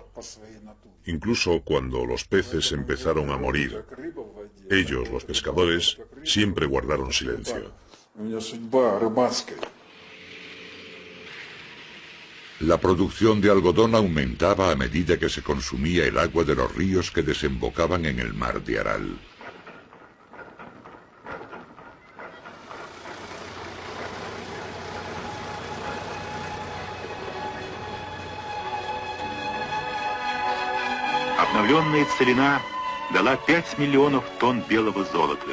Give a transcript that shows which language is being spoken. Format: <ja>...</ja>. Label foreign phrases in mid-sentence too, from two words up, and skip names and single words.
<es>Incluso cuando los peces empezaron a morir, ellos, los pescadores, siempre guardaron silencio. La producción de algodón aumentaba a medida que se consumía el agua de los ríos que desembocaban en el mar de Aral.</es> <ru>Обновленная целина дала 5 миллионов тонн белого золота.</ru>